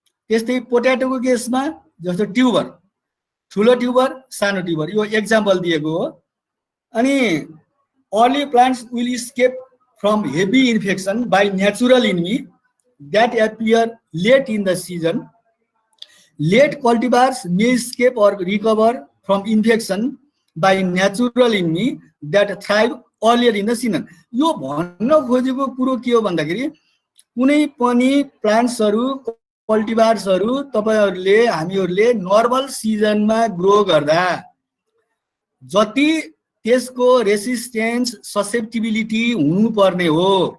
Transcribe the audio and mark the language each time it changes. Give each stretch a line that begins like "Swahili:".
Nepali: त्यस्तै पोट्याटोको केसमा जस्तो ट्युबर, ठुलो ट्युबर, सानो ट्युबर, यो एक्जाम्पल दिएको हो।
English: अनि early plants will escape from heavy infection by natural enemy that appear late in the season. Late cultivars may escape or recover from infection by natural enemy that thrive earlier in the season.
Nepali: यो भन्न खोजेको कुरो के हो भन्दाखेरि कुनै पनि प्लान्ट्सहरू, कल्टिभार्सहरू तपाईहरुले हामीहरुले नर्मल सिजनमा ग्रो गर्दा जति त्यसको रेसिस्टेन्स ससेप्टिबिलिटी हुनुपर्ने हो